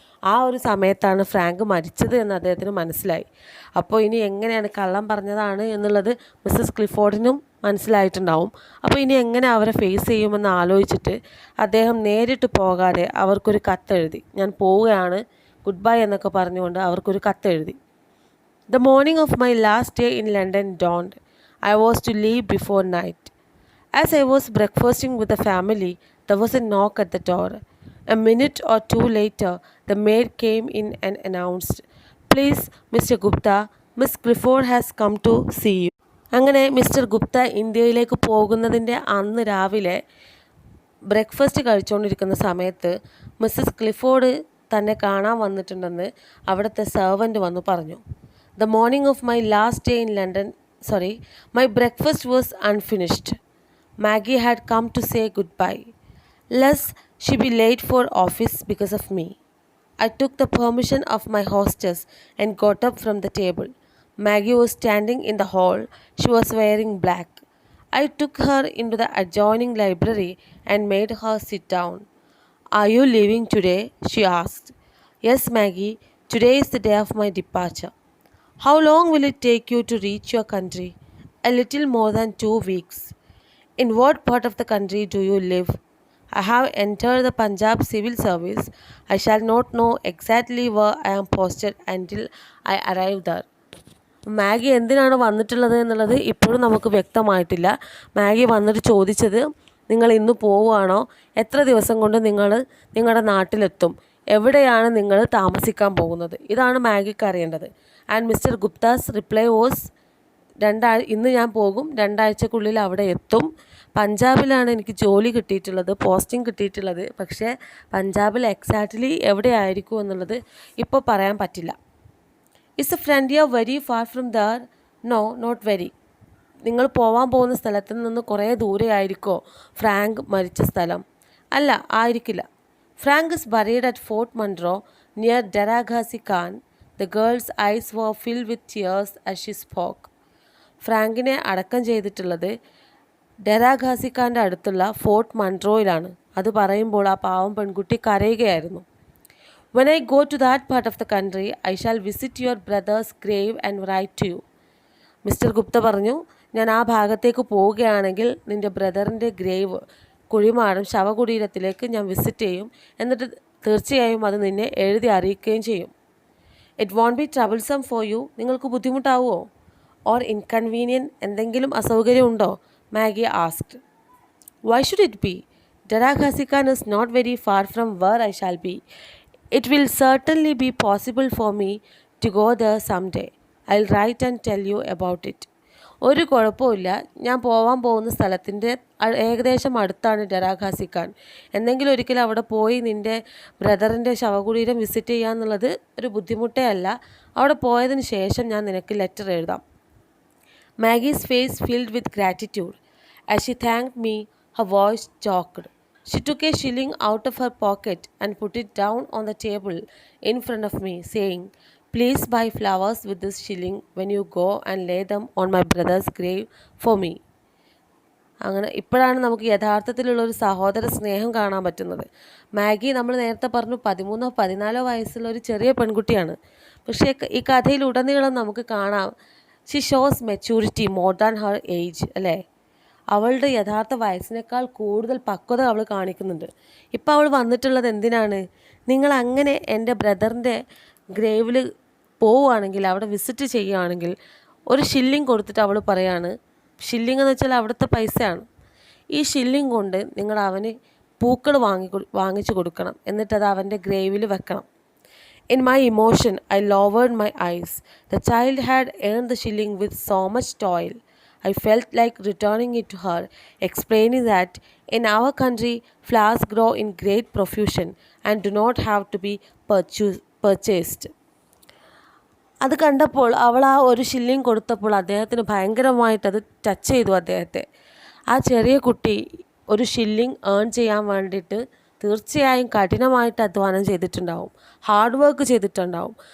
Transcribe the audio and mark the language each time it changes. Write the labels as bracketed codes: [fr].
[ml] ആ ഒരു സമയത്താണ് ഫ്രാങ്ക് മരിച്ചത് എന്ന് അദ്ദേഹത്തിന് മനസ്സിലായി. അപ്പോൾ ഇനി എങ്ങനെയാണ് കള്ളം പറഞ്ഞതാണ് എന്നുള്ളത് മിസ്സസ് ക്ലിഫോർഡിനും മനസ്സിലായിട്ടുണ്ടാവും. അപ്പോൾ ഇനി എങ്ങനെ അവരെ ഫേസ് ചെയ്യുമെന്ന് ആലോചിച്ചിട്ട് അദ്ദേഹം നേരിട്ട് പോകാതെ അവർക്കൊരു കത്തെഴുതി. ഞാൻ പോവുകയാണ്, ഗുഡ് ബൈ എന്നൊക്കെ പറഞ്ഞുകൊണ്ട് അവർക്കൊരു കത്തെഴുതി. [en] The morning of my last day in London dawned. I was to leave before night. As I was breakfasting with the family, there was a knock at the door. A minute or two later, the maid came in and announced, "Please, Mr. Gupta, Miss Clifford has come to see you." [ml] അങ്ങനെ mister Gupta ഇന്ത്യയിലേക്ക് പോകുന്നതിൻ്റെ അന്ന് രാവിലെ breakfast കഴിച്ചുകൊണ്ടിരിക്കുന്ന സമയത്ത് Mrs Clifford തന്നെ കാണാൻ വന്നിട്ടുണ്ടെന്ന് അവിടുത്തെ സെർവൻറ്റ് വന്നു പറഞ്ഞു. [en] The morning of my last day in London, my breakfast was unfinished. Maggie had come to say goodbye, lest she be late for office because of me. I took the permission of my hostess and got up from the table. Maggie was standing in the hall. She was wearing black. I took her into the adjoining library and made her sit down. "Are you leaving today?" she asked. "Yes, Maggie. Today is the day of my departure." "How long will it take you to reach your country?" "A little more than 2 weeks." "In what part of the country do you live?" "I have entered the Punjab civil service. I shall not know exactly where I am posted until I arrive there." [ml] Maggi എന്തിനാണ് വന്നിട്ടുള്ളത് എന്നുള്ളത് ഇപ്പോഴും നമുക്ക് വ്യക്തമായിട്ടില്ല. Maggi വന്നിട്ട് ചോദിച്ചത്, നിങ്ങൾ ഇന്ന് പോവുകയാണോ, എത്ര ദിവസം കൊണ്ട് നിങ്ങൾ നിങ്ങളുടെ നാട്ടിലെത്തും, എവിടെയാണ് നിങ്ങൾ താമസിക്കാൻ പോകുന്നത്, ഇതാണ് മാഗിക്ക് അറിയേണ്ടത്. [en] and mister Gupta's reply was, [ml] ഇന്ന് ഞാൻ പോകും, 2 ആഴ്ചക്കുള്ളിൽ അവിടെ എത്തും. പഞ്ചാബിലാണ് എനിക്ക് ജോലി കിട്ടിയിട്ടുള്ളത്, പോസ്റ്റിംഗ് കിട്ടിയിട്ടുള്ളത്. പക്ഷേ പഞ്ചാബിൽ എക്സാക്ട്ലി എവിടെയായിരിക്കും എന്നുള്ളത് ഇപ്പോൾ പറയാൻ പറ്റില്ല. [en] "Is the frontier very far from there?" "No, not very." [ml] നിങ്ങൾ പോകാൻ പോകുന്ന സ്ഥലത്ത് നിന്ന് കുറേ ദൂരെ ആയിരിക്കോ ഫ്രാങ്ക് മരിച്ച സ്ഥലം? "അല്ല, ആയിരിക്കില്ല." [en] "Frank is buried at Fort Monroe near Daraghazi Khan." The girl's eyes were filled with tears as she spoke. [ml] ഫ്രാങ്കിനെ അടക്കം ചെയ്തിട്ടുള്ളത് ഡെറാഗാസി ഖാൻ്റെ അടുത്തുള്ള ഫോർട്ട് മൺട്രോയിലാണ്. അത് പറയുമ്പോൾ ആ പാവം പെൺകുട്ടി കരയുകയായിരുന്നു. [en] "When I go to that part of the country, I shall visit your brother's grave and write to you." [ml] Mister Gupta പറഞ്ഞു, ഞാൻ ആ ഭാഗത്തേക്ക് പോവുകയാണെങ്കിൽ നിൻ്റെ ബ്രദറിൻ്റെ ഗ്രേവ്, കുഴിമാടം, ശവകുടീരത്തിലേക്ക് ഞാൻ വിസിറ്റ് ചെയ്യും. എന്നിട്ട് തീർച്ചയായും അത് നിന്നെ എഴുതി അറിയിക്കുകയും ചെയ്യും. [en] "It won't be troublesome for you." [ml] നിങ്ങൾക്ക് ബുദ്ധിമുട്ടാവുമോ? [en] "Or inconvenient?" [ml] എന്തെങ്കിലും അസൗകര്യം ഉണ്ടോ? [en] Maggie asked. "Why should it be? Daraghazi Khan is not very far from where I shall be. It will certainly be possible for me to go there someday. I'll write and tell you about it." [ml] ഒരു കുഴപ്പമില്ല, ഞാൻ പോകാൻ പോകുന്ന സ്ഥലത്തിൻ്റെ ഏകദേശം അടുത്താണ് ഡെറാഗാസി ഖാൻ. എന്തെങ്കിലും ഒരിക്കലും അവിടെ പോയി നിൻ്റെ ബ്രദറിൻ്റെ ശവകുടീരം വിസിറ്റ് ചെയ്യുക എന്നുള്ളത് ഒരു ബുദ്ധിമുട്ടേ അല്ല. അവിടെ പോയതിന് ശേഷം ഞാൻ നിനക്ക് ലെറ്റർ എഴുതാം. [en] Maggie's face filled with gratitude. As she thanked me, her voice choked. She took a shilling out of her pocket and put it down on the table in front of me, saying, "Please buy flowers with this shilling when you go and lay them on my brother's grave for me." [ml] അങ്ങനെ ഇപ്പോഴാണ് നമുക്ക് യഥാർത്ഥത്തിലുള്ളൊരു സഹോദര സ്നേഹം കാണാൻ പറ്റുന്നത്. Maggi നമ്മൾ നേരത്തെ പറഞ്ഞു 13-14 വയസ്സുള്ള ഒരു ചെറിയ പെൺകുട്ടിയാണ്. പക്ഷേ ഈ കഥയിലുടനീളം നമുക്ക് കാണാം [en] she shows maturity more than her age, [ml] അല്ലേ? അവളുടെ യഥാർത്ഥ വയസ്സിനേക്കാൾ കൂടുതൽ പക്വത അവൾ കാണിക്കുന്നുണ്ട്. ഇപ്പോൾ അവൾ വന്നിട്ടുള്ളത് എന്തിനാണ്? നിങ്ങൾ അങ്ങനെ എൻ്റെ ബ്രദറിൻ്റെ ഗ്രേവിൽ പോവുകയാണെങ്കിൽ, അവിടെ വിസിറ്റ് ചെയ്യുകയാണെങ്കിൽ, ഒരു ഷില്ലിങ് കൊടുത്തിട്ട് അവൾ പറയാണ്, ഷില്ലിങ് എന്ന് വെച്ചാൽ അവിടുത്തെ പൈസയാണ്, ഈ ഷില്ലിങ് കൊണ്ട് നിങ്ങൾ അവന് പൂക്കൾ വാങ്ങിച്ചു കൊടുക്കണം, എന്നിട്ടത് അവൻ്റെ ഗ്രേവിൽ വെക്കണം. [en] In my emotion, I lowered my eyes. The child had earned the shilling with so much toil. I felt like returning it to her, explaining that in our country, flowers grow in great profusion and do not have to be purchased. [ml] അത് കണ്ടപ്പോൾ അവൾ ആ ഒരു shilling കൊടുത്തപ്പോൾ അദ്ദേഹത്തിന് ഭയങ്കരമായിട്ടത് touch ചെയ്തു അദ്ദേഹത്തെ. ആ ചെറിയ കുട്ടി ഒരു ഷില്ലിങ് ഏൺ ചെയ്യാൻ വേണ്ടിയിട്ട് തീർച്ചയായും കഠിനമായിട്ട് അധ്വാനം ചെയ്തിട്ടുണ്ടാവും, ഹാർഡ് വർക്ക് ചെയ്തിട്ടുണ്ടാവും.